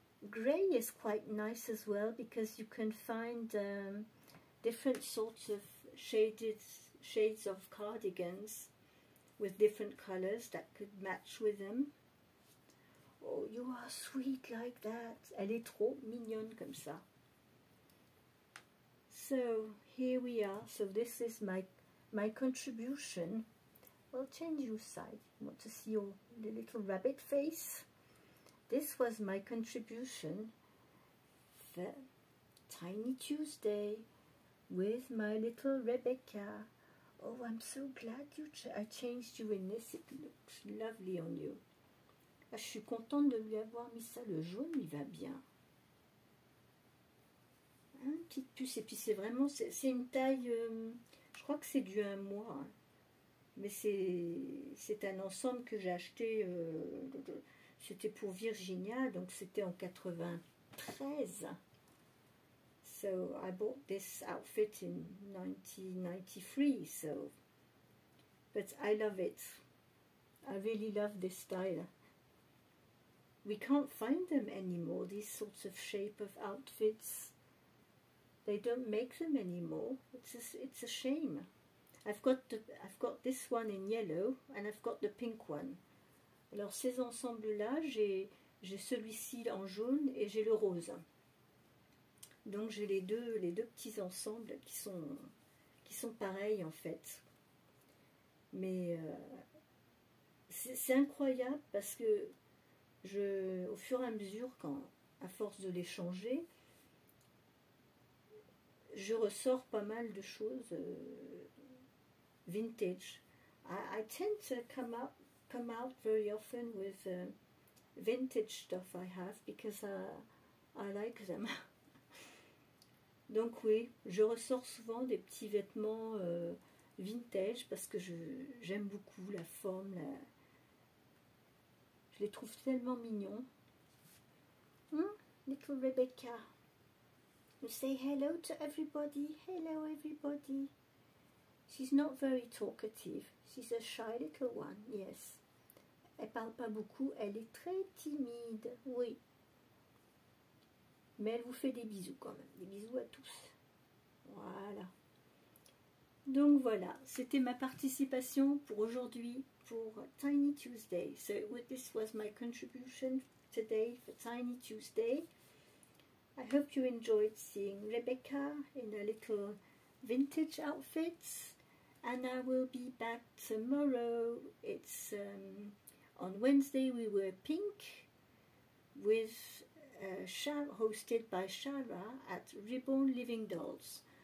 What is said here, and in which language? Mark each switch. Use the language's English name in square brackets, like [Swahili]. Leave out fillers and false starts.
[English] Grey is quite nice as well because you can find different sorts of shades of cardigans with different colors that could match with them. Oh, you are sweet like that. [French] Elle est trop mignonne comme ça. [English] So here we are. So this is my contribution. I'll change your side. You want to see the little rabbit face? This was my contribution for Tiny Tuesday with my little Rebecca. Oh, I'm so glad I changed you in this. It looks lovely on you. [French] Ah, je suis contente de lui avoir mis ça. Le jaune, il va bien. Hein, petite puce. Et puis c'est vraiment, c'est une taille, je crois que c'est du 1 mois. Hein. Mais c'est un ensemble que j'ai acheté, c'était pour Virginia, donc c'était en 93. [English] So I bought this outfit in 1993, so, but I love it. I really love this style. We can't find them anymore, these sorts of shape of outfits. They don't make them anymore. It's a shame. I've got this one in yellow and I've got the pink one. [French] Alors ces ensembles-là, j'ai celui-ci en jaune et j'ai le rose. Donc j'ai les deux petits ensembles qui sont pareils en fait. Mais c'est incroyable parce que au fur et à mesure, à force de les changer, je ressors pas mal de choses vintage. I tend to come out very often with vintage stuff I have because I like them. Donc oui, je ressors souvent des petits vêtements vintage parce que j'aime beaucoup la forme, je les trouve tellement mignons. [English] Little Rebecca, you say hello to everybody. Hello everybody. She's not very talkative. She's a shy little one, yes. [French] Elle parle pas beaucoup, elle est très timide, oui. Mais elle vous fait des bisous quand même, des bisous à tous. Voilà. Donc voilà, c'était ma participation pour aujourd'hui, pour Tiny Tuesday. [English] So this was my contribution today for Tiny Tuesday. I hope you enjoyed seeing Rebecca in a little vintage outfit. And I will be back tomorrow. It's on Wednesday we wear pink with hosted by Shara at Reborn Living Dolls.